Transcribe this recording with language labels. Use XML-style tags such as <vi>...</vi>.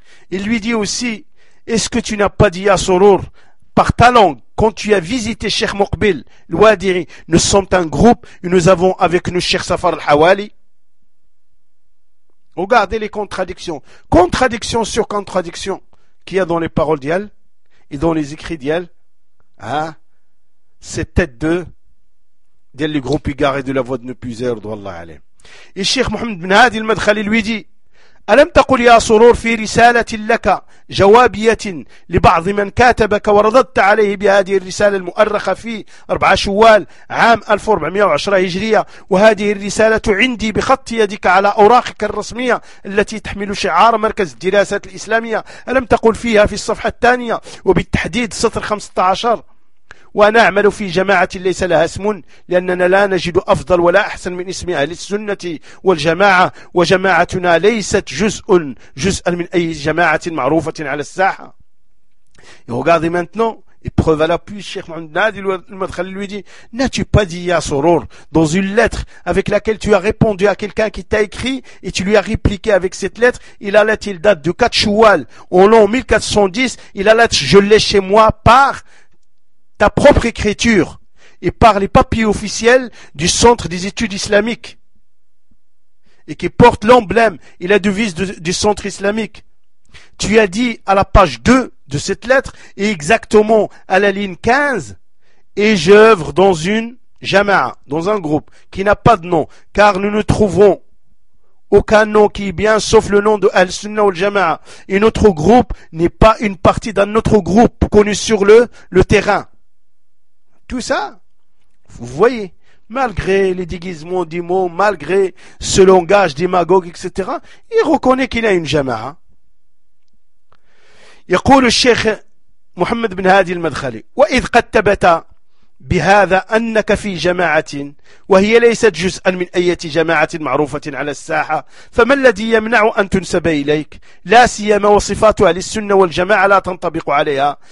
<fr>Il lui dit aussi, est-ce que tu n'as pas dit à Sourour par ta langue, quand tu as visité Cheikh Mokbil, l'Ouadiri, nous sommes un groupe et nous avons avec nous Cheikh Safar al-Hawali. Regardez les contradictions. Contradiction sur contradiction qu'il y a dans les paroles d'Yal et dans les écrits d'Yal. Hein? Cette tête d'Yal, le groupe égaré de la voix de ne plus être. Et Cheikh Mohamed bin Hadi al-Madkhali lui dit,</fr> <ar>ألم تقل يا سرور في رسالة لك جوابية لبعض من كاتبك ورددت عليه بهذه الرسالة المؤرخة في 4 شوال عام 1410 هجرية وهذه الرسالة عندي بخط يدك على أوراقك الرسمية التي تحمل شعار مركز الدراسات الإسلامية ألم تقل فيها في الصفحة الثانية وبالتحديد سطر 15 وأنا أعمل في جماعة ليس لها اسم لأننا لا نجد أفضل ولا أحسن من اسم أهل السنة والجماعة وجماعتنا ليست جزءا من أي جماعة معروفة على الساحة.</ar> <fr>Et regardez maintenant, Épreuve à l'appui, Cheikh Mohamed Nad, il lui dit, n'as-tu pas dit, Ya Sorour, dans une lettre avec laquelle tu as répondu à quelqu'un qui t'a écrit et tu lui as répliqué avec cette lettre, et la lettre, il date de 4 Choual, en l'an 1410, et la lettre, je l'ai chez moi par ta propre écriture et par les papiers officiels du Centre des études islamiques et qui porte l'emblème et la devise du Centre islamique. Tu as dit à la page 2 de cette lettre et exactement à la ligne 15 et j'œuvre dans une jama'a, dans un groupe qui n'a pas de nom, car nous ne trouvons aucun nom qui est bien sauf le nom de Al-Sunnah al-Jama'a, et notre groupe n'est pas une partie d'un autre groupe connu sur le terrain. Tout ça, vous voyez, malgré les déguisements des mots, malgré ce langage démagogue, etc., il reconnaît qu'il a une jama'a.</fr> <ar>يقول الشيخ محمد بن هادي المدخلي وإذ قد ثبت بهذا أنك في جماعة وهي ليست جزءا من أي جماعة معروفة على الساحة فما الذي يمنع أن تنسب إليك لا سيما وصفات أهل السنة والجماعة لا تنطبق عليها</ar>